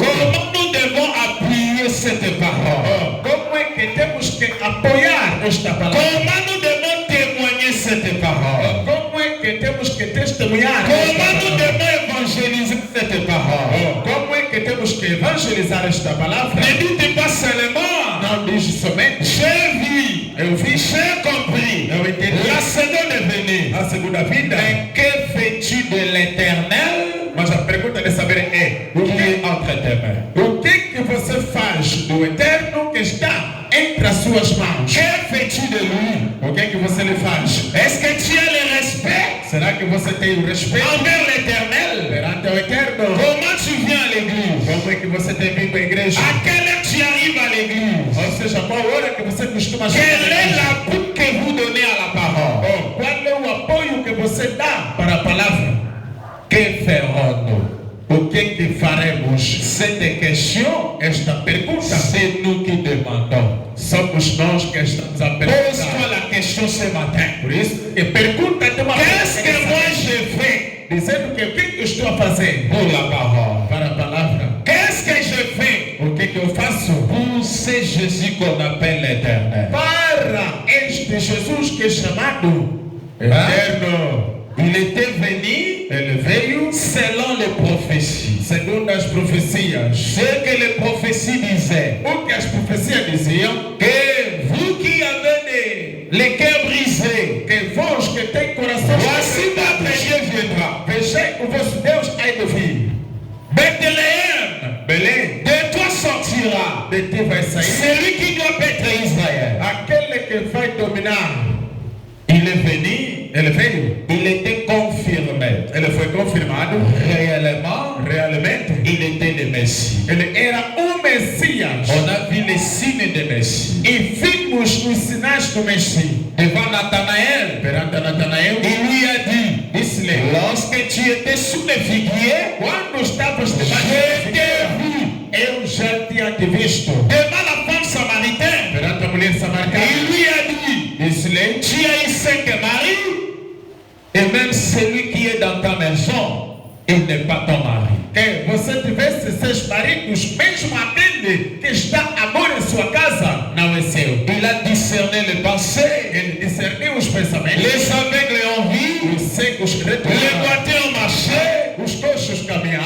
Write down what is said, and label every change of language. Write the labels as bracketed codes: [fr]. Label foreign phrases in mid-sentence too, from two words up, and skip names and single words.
[fr] Comment nous devons appuyer cette parole? [pt] Oh, como é que temos que apoiar esta palavra? [fr] Comment nous devons témoigner cette parole? [pt] Como é que temos que testemunhar esta [fr] Comment nous [pt] palavra? [fr] devons évangéliser cette parole? [pt] Oh, como é que temos que evangelizar esta palavra? [fr] Ne dites pas seulement [pt] não diz somente. [fr] J'ai vu, j'ai compris. [pt] Eu entendi. [fr] La seconde venue. [pt] A segunda vida. [fr] Mais que fais-tu de l'éternel [pt] Mas a pergunta de saber é: [fr] qui est entre tes mains? [pt] o que você faz do eterno que está entre as suas mãos? [fr] Que fais-tu de lui? [pt] O que você lhe faz? [fr] Est-ce que tu as le respect [pt] Será que você tem o respeito [fr] envers l'éternel? [pt] perante o eterno? [fr] Comment tu viens à l'église? [pt] Como é que você tem vindo à igreja? [fr] À quelle heure tu arrives à l'église? [pt] Ou seja, qual hora que você costuma chegar [fr] Quel [pt] à [fr] est [pt] igreja? [fr] l'appui que vous donnez à la parole? [pt] Oh, qual é o apoio que você dá para a palavra? [fr] Que ferons-nous? [pt] O que faremos? [fr] Cette question, [pt] Esta pergunta [fr] c'est nous qui demandons. [pt] somos nós que estamos a [fr] Pose-toi [pt] perguntar. [fr] la question ce matin. [pt] Por isso, que pergunta de uma [fr] Qu'est-ce que moi [pt] pergunta, [fr] je fais [pt] dizendo que o que eu estou a fazer [fr] pour la parole? [pt] para a palavra? [fr] Qu'est-ce que je fais [pt] O que eu faço [fr] pour ce Jésus qu'on appelle l'éternel? [pt] para este Jesus que é chamado eterno? [fr] Il était venu [pt] Ele veio [fr] selon les prophéties. [pt] segundo as profecias. [fr] Ce que les prophéties disaient, [pt] O que as profecias diziam? [fr] que vous qui avez les cœurs brisés, [pt] Que vós que tem coração [fr] voici votre Dieu viendra. [pt] vejei o vosso Deus há de vir. [fr] Bethléem, [pt] Belém, [fr] de toi sortira [pt] de ti vai sair [fr] celui qui doit être Israël. [pt] aquele que vai dominar. [fr] Il est venu, [pt] Ele veio, [fr] il était confirmé. [pt] ele foi confirmado, realmente, [fr] Il était le Messie. [pt] ele era o Messias. [fr] On a vu les signes de Messie. [pt] E vimos os sinais do Messias. [fr] Devant Nathanaël, [pt] Perante Natanael, [fr] il lui a dit, [pt] disse-lhe: [fr] lorsque tu étais sous le figuier, [pt] quando estavas [fr] je [pt] debaixo [fr] t'ai vu. [pt] eu já tinha te visto. [fr] Devant la femme samaritaine, [pt] Perante a mulher [fr] il [pt] samaritana, [fr] lui a dit, [pt] disse-lhe: [fr] tu as eu 5 maris, et même celui qui est dans ta maison, il n'est pas ton mari. [pt] que você tivesse 6 maridos, mesmo aquele que está agora em sua casa, não é seu. [fr] Il a discerné les pensées, [pt] Ele discerniu os pensamentos, [fr] les aveugles ont vu, [pt] os cegos [fr] les [pt] retornaram, [fr] boiteux ont marché, [pt] os coxos caminharam,